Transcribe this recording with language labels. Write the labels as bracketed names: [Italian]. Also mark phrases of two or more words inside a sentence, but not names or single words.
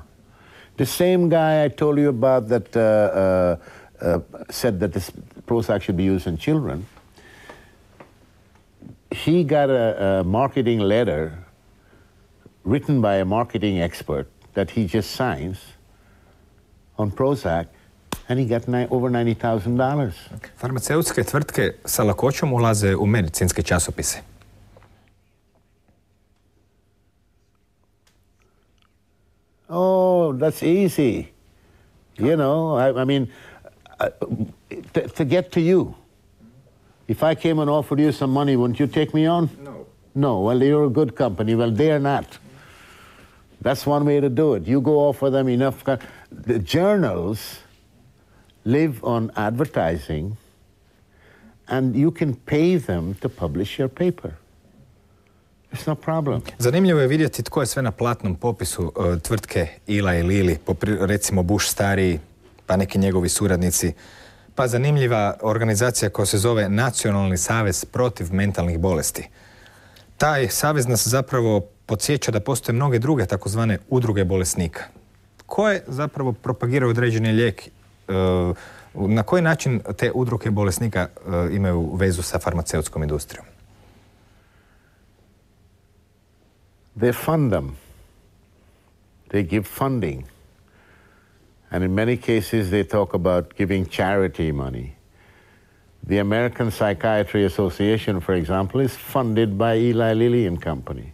[English] The same guy I told you about that said that this Prozac should be used in children, he got a marketing letter written by a marketing expert that he just signs on Prozac, and he got over $90,000. [Croatian] Farmaceutske tvrtke sa lakoćom ulaze u medicinske časopise. [English] Oh, that's easy. You know, I mean, to get to you. If I came and offered you some money, wouldn't you take me on? No. No, well, you're a good company. Well, they're not. That's one way to do it. You go offer them enough. The journals live on advertising, and you can pay them to publish your paper. It's no problem. [Croatian] Zanimljivo je vidjeti tko je sve na platnom popisu tvrtke Eli Lilly, recimo Bush stariji, pa neki njegovi suradnici, pa zanimljiva organizacija koja se zove Nacionalni savez protiv mentalnih bolesti. Taj savez nas zapravo podsjeća da postoje mnoge druge takozvane udruge bolesnika, koje zapravo propagiraju određeni lijek. Na koji način te udruge bolesnika imaju vezu sa farmaceutskom industrijom? [English] They fund them. They give funding. And in many cases they talk about giving charity money. The American Psychiatry Association, for example, is funded by Eli Lilly and Company.